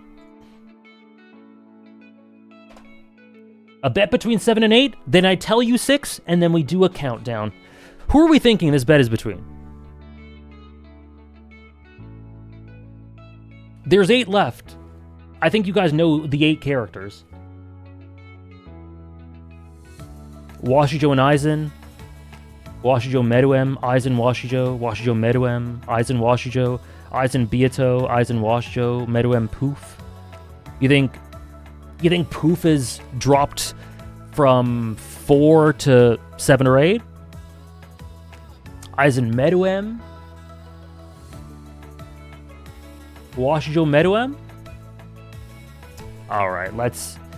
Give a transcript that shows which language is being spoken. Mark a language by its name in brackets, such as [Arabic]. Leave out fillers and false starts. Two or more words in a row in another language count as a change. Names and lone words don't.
[English] A bet between 7 and 8, then I tell you 6, and then we do a countdown. Who are we thinking this bet is between? There's 8 left. I think you guys know the 8 characters. Washijo and Aizen. Washijo Meruem, Aizen Washijo, Washijo Meruem, Aizen Washijo, Aizen Byato, Aizen Washijo, Meruem Poof. You think Poof is dropped from 4 to 7 or 8? Aizen Meruem? Washijo Meruem? Alright, let's...